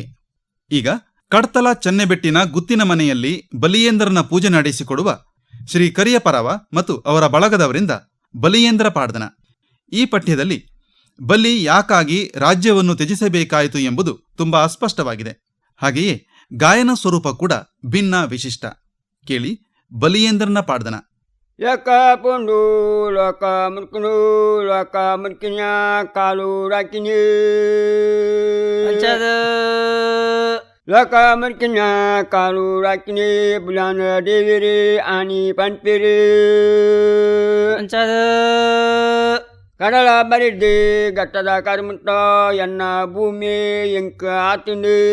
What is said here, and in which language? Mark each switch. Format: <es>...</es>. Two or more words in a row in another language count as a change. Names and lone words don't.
<kn>ಈಗ ಕಡ್ತಲ ಚೆನ್ನೆಬೆಟ್ಟಿನ ಗುತ್ತಿನ ಮನೆಯಲ್ಲಿ ಬಲಿಯೇಂದ್ರನ ಪೂಜೆ ನಡೆಸಿಕೊಡುವ ಶ್ರೀ ಕರಿಯಪರವ ಮತ್ತು ಅವರ ಬಳಗದವರಿಂದ ಬಲಿಯೇಂದ್ರ ಪಾಡ್ದನ. ಈ ಪಠ್ಯದಲ್ಲಿ ಬಲಿ ಯಾಕಾಗಿ ರಾಜ್ಯವನ್ನು ತ್ಯಜಿಸಬೇಕಾಯಿತು ಎಂಬುದು ತುಂಬಾ ಅಸ್ಪಷ್ಟವಾಗಿದೆ. ಹಾಗೆಯೇ ಗಾಯನ ಸ್ವರೂಪ ಕೂಡ ಭಿನ್ನ, ವಿಶಿಷ್ಟ. ಕೇಳಿ ಬಲಿಯೇಂದ್ರನ ಪಾಡ್ದನ.</kn> <tcy>ಲಕ ಪುಂಡು ಲಕ ಮುರ್ಕುನು ಲಕ ಮುರ್ಕಿನ ಕಾಲು ರಾಕಿನಿ ಲಕ ಮುರ್ಕಿನ ಕಾಲು ರಾಕಿನಿ ಬುಲಾನ ದೇವಿರಿ ಆನಿ ಪಂಪಿರಿ ಕಡಲ ಬರಿದ್ದೆ ಘಟ್ಟದ ಕರ್ಮುತ್ತ ಎನ್ನ ಭೂಮಿ ಎಂಕ ಆತಿನಿ</tcy>